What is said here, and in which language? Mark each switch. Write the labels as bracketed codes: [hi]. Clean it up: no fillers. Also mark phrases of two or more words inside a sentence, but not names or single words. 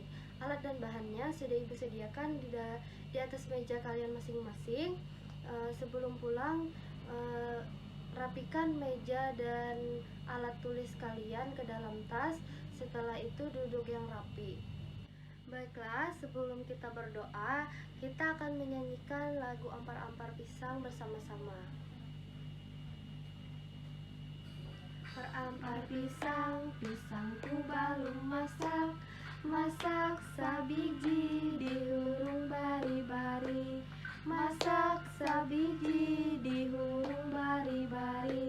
[id] Alat dan bahannya sudah Ibu sediakan di atas meja kalian masing-masing. Sebelum pulang, rapikan meja dan alat tulis kalian ke dalam tas. Setelah itu duduk yang rapi. Baiklah, sebelum kita berdoa, kita akan menyanyikan lagu Ampar-Ampar Pisang bersama-sama. [bjn] Perampar pisang, pisangku belum masak. Masak sabiji dihurung bari-bari. Masak sabiji dihurung bari-bari.